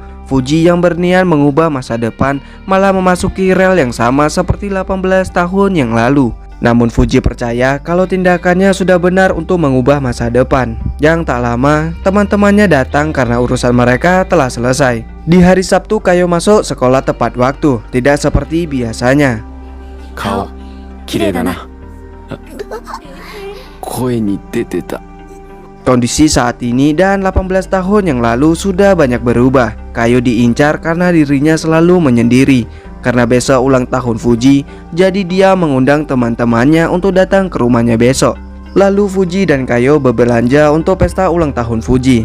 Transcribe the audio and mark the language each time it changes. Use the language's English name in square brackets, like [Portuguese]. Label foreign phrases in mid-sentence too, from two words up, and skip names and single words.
[Indonesian] Fuji yang berniat mengubah masa depan malah memasuki rel yang sama seperti 18 tahun yang lalu. Namun Fuji percaya kalau tindakannya sudah benar untuk mengubah masa depan. Yang tak lama, teman-temannya datang karena urusan mereka telah selesai. Di hari Sabtu, Kayo masuk sekolah tepat waktu, tidak seperti biasanya. [Japanese] 顔綺麗だな声に出てた [Indonesian] Kondisi saat ini dan 18 tahun yang lalu sudah banyak berubah. Kayo diincar karena dirinya selalu menyendiri. Karena besok ulang tahun Fuji, jadi dia mengundang teman-temannya untuk datang ke rumahnya besok. Lalu Fuji dan Kayo berbelanja untuk pesta ulang tahun Fuji.